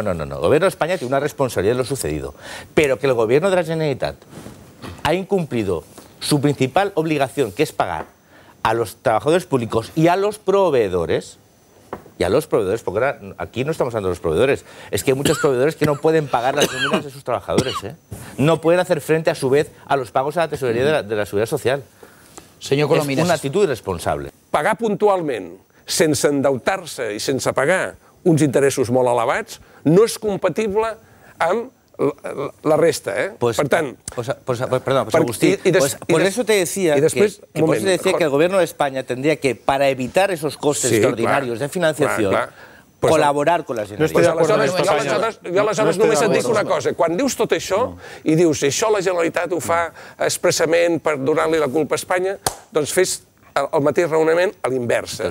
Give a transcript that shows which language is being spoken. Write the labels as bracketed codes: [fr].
[es] El gobierno de España tiene una responsabilidad de lo sucedido. Pero que el gobierno de la Generalitat ha incumplido su principal obligación, que es pagar a los trabajadores públicos y a los proveedores, porque ahora aquí no estamos hablando de los proveedores, es que hay muchos proveedores que no pueden pagar las nóminas de sus trabajadores, no pueden hacer frente a su vez a los pagos a la tesorería de la Seguridad Social. [ca] Senyor Colomines. És una actitud irresponsable. Pagar puntualment, sense endeutar-se i sense pagar uns interessos molt elevats, no és compatible amb la resta, [es] Pues, [ca] per tant... [es] Perdón, Agustín, por eso te decía que el gobierno de España tendría que, para evitar esos costes extraordinarios de financiación, col·laborar con la Generalitat. [ca] Jo aleshores només et dic una cosa. Quan dius tot això i dius això la Generalitat ho fa expressament per donar-li la culpa a Espanya, doncs fes el mateix raonament a l'inversa.